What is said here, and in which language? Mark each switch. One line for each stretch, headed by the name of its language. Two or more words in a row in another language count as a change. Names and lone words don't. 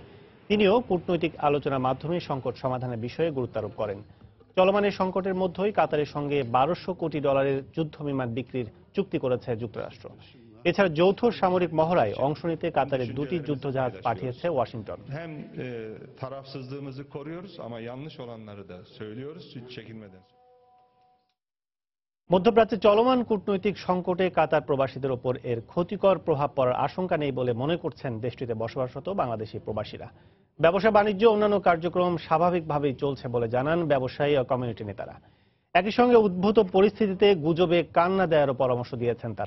Bangla: তিনিও কূটনৈতিক আলোচনার মাধ্যমে সংকট সমাধানের বিষয়ে গুরুত্ব আরোপ করেন। চলমান এই সংকটের মধ্যেই কাতারের সঙ্গে $1200 কোটি যুদ্ধ বিমান বিক্রির চুক্তি করেছে যুক্তরাষ্ট্র। এছাড়া যৌথ সামরিক মহড়ায় অংশ নিতে কাতারের 2টি যুদ্ধজাহাজ পাঠিয়েছে ওয়াশিংটন।
Turkish: Hem tarafsızlığımızı koruyoruz ama yanlış olanları da söylüyoruz çekinmeden.
Bangla: মধ্যপ্রাচ্যে চলমান কূটনৈতিক সংকটে কাতার প্রবাসীদের ওপর এর ক্ষতিকর প্রভাব পড়ার আশঙ্কা নেই বলে মনে করছেন দেশটিতে বসবাসরত বাংলাদেশি প্রবাসীরা। ব্যবসা বাণিজ্য অন্যান্য কার্যক্রম স্বাভাবিকভাবেই চলছে বলে জানান ব্যবসায়ী ও কমিউনিটি নেতারা। একই সঙ্গে উদ্ভূত পরিস্থিতিতে গুজবে কান না দেওয়ারও পরামর্শ দিয়েছেন তারা।